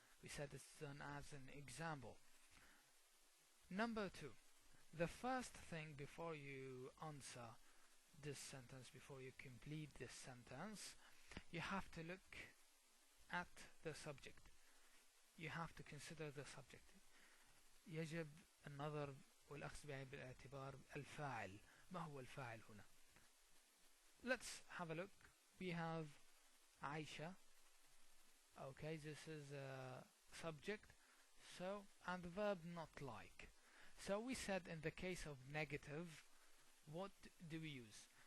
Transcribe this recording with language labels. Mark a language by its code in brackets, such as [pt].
[en] We said it's done as an example. Number 2. The first thing before you answer this sentence, before you complete this sentence, you have to look at the subject. you have to consider the subject. [ar] يجب النظر والأخذ بعين بالاعتبار الفاعل. ما هو الفاعل هنا؟ [en] Let's have a look. We have Aisha. Okay, this is a subject. So, and the verb not like. So we said in the case of negative, what do we use?